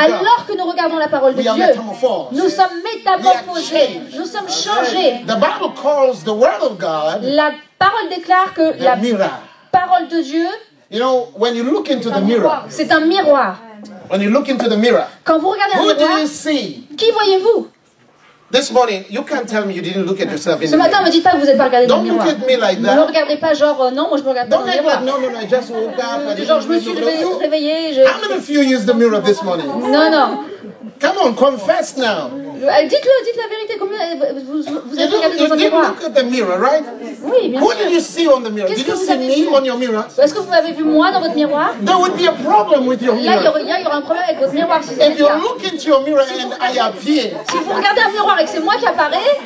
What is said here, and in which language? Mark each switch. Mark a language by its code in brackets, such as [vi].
[fr] Alors que nous regardons la parole de [en] we are [fr] Dieu, [en] metamorphosed. [fr] nous sommes métamorphosés. Nous sommes changés. [en] The Bible calls the Word of God [fr] La parole déclare que [en] the [fr] la [en] mirror. [fr] parole de Dieu, [en] You know, when you look into the mirror, [fr] c'est un miroir. [en] when you look into the mirror, [fr] Quand vous regardez un [en] who do [fr] miroir, [en] you see? [fr] qui voyez-vous? [en] This morning, you can't tell me you didn't look at yourself in [fr] Ce [en] the [fr] matin, [en] mirror. [fr] ne me dites pas que vous n'êtes pas regardé dans le [en] Don't look [fr] miroir. [en] at me like [fr] Ne me [en] that. [fr] regardez pas genre non, moi je me regarde pas dans [en] Don't [fr] le [en] act like, [fr] miroir. [en] no, I just woke up. I [fr] Genre je me [en] didn't [fr] suis [en] look at you. [fr] réveillée. [en] How many of you used the mirror this morning? [fr] Non, non. [en] Come on, confess now. [fr] Dites-le, dites la vérité. Combien vous [en] You, [fr] êtes regardé [en] you [fr] dans un [en] did [fr] miroir? [en] look at the mirror, right? [fr] Oui, bien [en] Who did [fr] sûr. [en] you see on the mirror? [fr] Qu'est-ce [en] Did [fr] que [en] you [fr] vous [en] see [fr] avez [en] me [fr] vu? [en] on your mirror? [fr] Est-ce que vous m'avez vu moi dans votre miroir? [en] There would be a problem with your [fr] Là, il y [en] mirror. [fr] aura un problème avec votre miroir si c'est [en] If [fr] le [en] you [fr] cas. [en] look into your mirror and I appear, [fr] Si vous regardez un miroir et que c'est moi qui apparaît,